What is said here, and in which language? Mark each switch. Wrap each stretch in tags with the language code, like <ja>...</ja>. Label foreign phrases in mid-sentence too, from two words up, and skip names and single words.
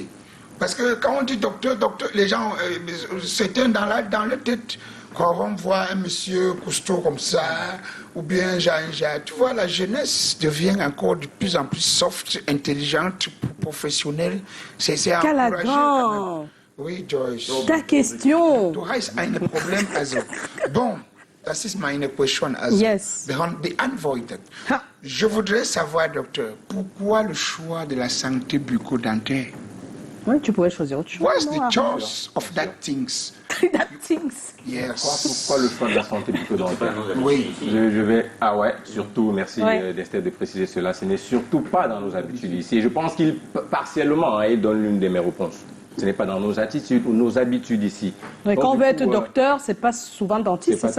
<fr>Parce que quand on dit docteur, les gens, certains dans leur tête, quand on voit un monsieur costaud comme ça, ou bien tu vois, la jeunesse devient encore de plus en plus soft, intelligente, professionnelle. C'est Calagan. Oui, Joyce. Ta question.</fr> <de>Du hast ein Problem, also. Bon, das ist meine question, also. Yes. Beantwortet. Ha.</de> <fr>Je voudrais savoir, docteur, pourquoi le choix de la santé bucco-dentaire? Oui, tu pourrais choisir autre chose.</fr> <en>What's the choice of that things? That things. Yes.</en> <fr>Pourquoi le choix de la santé bucco-dentaire? Oui. Je vais... Ah ouais, surtout, merci d'Esther de préciser cela, ce n'est surtout pas dans nos habitudes ici. Et je pense qu'il, partiellement, il donne l'une de mes réponses. Ce n'est pas dans nos attitudes ou nos habitudes ici. Mais Donc, quand on veut être coup, docteur, c'est pas souvent dentiste, c'est ça?</fr>